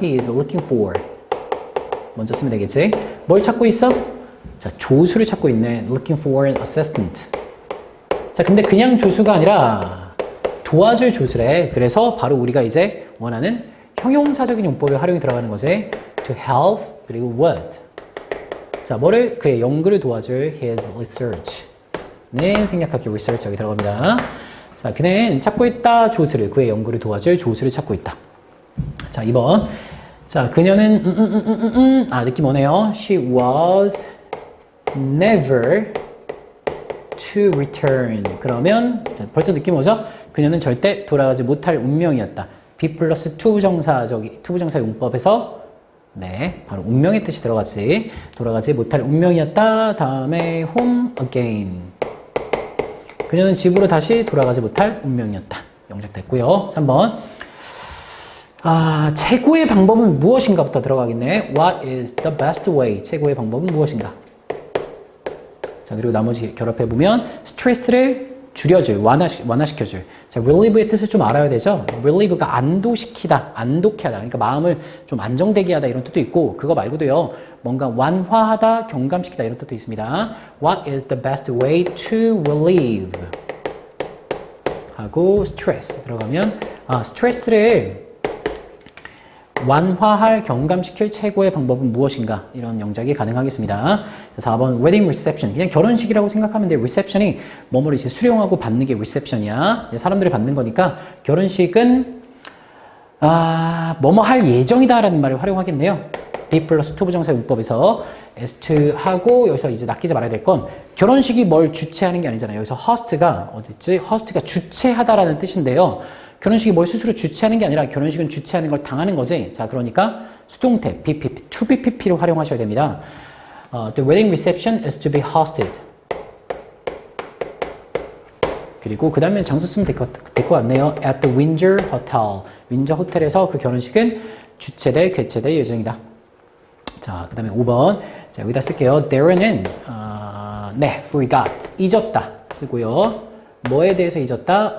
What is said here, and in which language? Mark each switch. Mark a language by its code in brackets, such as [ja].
[en] He is looking for. [ko] 먼저 쓰면 되겠지? 뭘 찾고 있어? 자, 조수를 찾고 있네. [en] Looking for an assistant. [ko] 자, 근데 그냥 조수가 아니라 도와줄 조수래. 그래서 바로 우리가 이제 원하는 형용사적인 용법의 활용이 들어가는 거지. [en] To help, [ko] 그리고 [en] what. [ko] 자, 뭐를? 그의 연구를 도와줄 [en] his research [ko] 는 생략하기 research 여기 들어갑니다. 자, 그는 찾고 있다 조수를. 그의 연구를 도와줄 조수를 찾고 있다. 자, 2번. 자, 그녀는 느낌 오네요. [en] She was never to return. [ko] 그러면 자, 벌써 느낌 오죠? 그녀는 절대 돌아가지 못할 운명이었다. be 플러스 to 부정사 용법에서 네, 바로 운명의 뜻이 들어가지. 돌아가지 못할 운명이었다. 다음에 [en] home again. [ko] 그녀는 집으로 다시 돌아가지 못할 운명이었다. 영작됐고요. 3번. 최고의 방법은 무엇인가부터 들어가겠네. [en] What is the best way? [ko] 최고의 방법은 무엇인가? 자, 그리고 나머지 결합해보면 스트레스를 줄여줄, 완화시켜줄. 자, relieve의 뜻을 좀 알아야 되죠? relieve가 안도시키다, 안독해 하다. 그러니까 마음을 좀 안정되게 하다 이런 뜻도 있고 그거 말고도요. 뭔가 완화하다, 경감시키다 이런 뜻도 있습니다. [en] What is the best way to relieve? [ko] 하고 stress 들어가면 스트레스를 완화할, 경감시킬 최고의 방법은 무엇인가? 이런 영작이 가능하겠습니다. 자, 4번 wedding reception. 그냥 결혼식이라고 생각하면 돼. reception이 뭐뭐를 이제 수령하고 받는 게 reception이야. 사람들이 받는 거니까 결혼식은 뭐뭐 할 예정이다라는 말을 활용하겠네요. be 플러스 to 부정사 용법에서 as to 하고 여기서 이제 낚이지 말아야 될 건 결혼식이 뭘 주최하는 게 아니잖아요. 여기서 host가 어딨지? host가 주최하다라는 뜻인데요. 결혼식이 뭘 스스로 주최하는 게 아니라 결혼식은 주최하는 걸 당하는 거지. 자, 그러니까 수동태 BPP, to BPP로 활용하셔야 됩니다. [en] The wedding reception is to be hosted. [ko] 그리고 그 다음에 장소 쓰면 될 것 같네요. [en] At the Windsor Hotel. [ko] 윈저 호텔에서 그 결혼식은 개최될 예정이다. 자, 그 다음에 5번. 자, 여기다 쓸게요. Darren은, 네, forgot. 잊었다. 쓰고요. 뭐에 대해서 잊었다?